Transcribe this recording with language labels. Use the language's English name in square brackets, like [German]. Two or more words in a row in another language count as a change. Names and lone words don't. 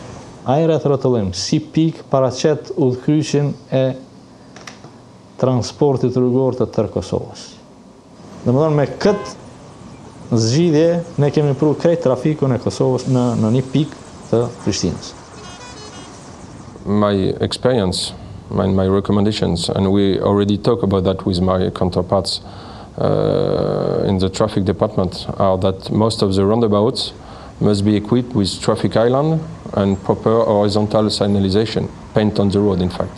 [Albanian] Ai rreth rrotullim si pikë paraqet udhëheqjen e transportit rrugor të tërë Kosovës. Domethënë me këtë zgjidhje ne kemi pru krejt trafikun e Kosovës në një pikë të Prishtinës. [English] My experience, my recommendations, and we already talk about that with my counterparts in the traffic department, are that most of the roundabouts must be equipped with traffic island and proper horizontal signalization, paint on the road, in fact.